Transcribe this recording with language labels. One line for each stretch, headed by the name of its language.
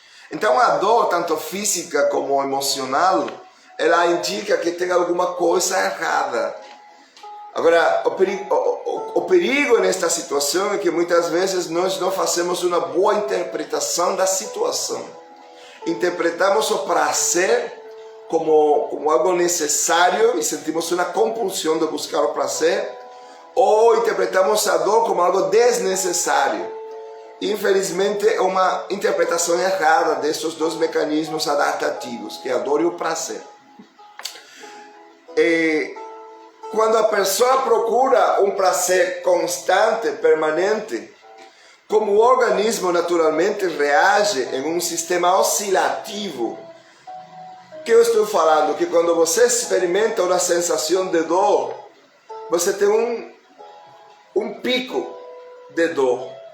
Portuguese: Então a dor, tanto física como emocional, ela indica que tem alguma coisa errada. Agora, o perigo nesta situação é que muitas vezes nós não fazemos uma boa interpretação da situação. Interpretamos o prazer
Spanish: como algo necesario y sentimos una compulsión de buscar el placer, o interpretamos
Portuguese: a dor como algo desnecessário. Infelizmente, é uma interpretação errada desses dois mecanismos adaptativos, que é a dor e o prazer. Quando a pessoa procura um prazer constante, permanente, como o organismo naturalmente reage em um sistema oscilativo, que eu estou falando? Que quando você experimenta uma sensação de dor, você tem um pico de dor.